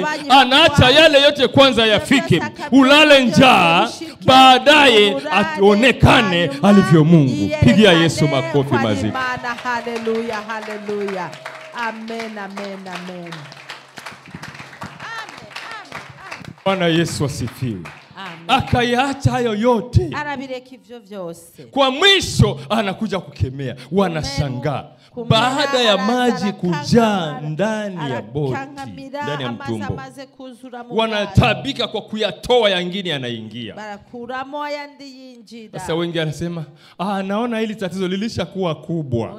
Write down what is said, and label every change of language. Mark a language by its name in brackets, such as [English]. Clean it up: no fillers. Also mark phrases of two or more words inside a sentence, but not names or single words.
[Swahili] Anaacha yale yote kwanza yafike, ulale njaa, baadaye aonekane alivyo Mungu. Pigia Yesu makofi mazito. Haleluya, haleluya. Amen, amen, amen. Bwana Yesu asifiwe. Amen. Akayaacha hayo yote. [Rundi] Arabireka ivyo vyose. [Swahili] Kwa mwisho anakuja kukemea. Wanashangaa. Baada ya maji kujaa ndani ya boti, ndani ya mtumbo, wanatabika kwa kuyatoa, yangine yanaingia. Sasa wengi anasema, naona hili tatizo lilishakuwa kubwa.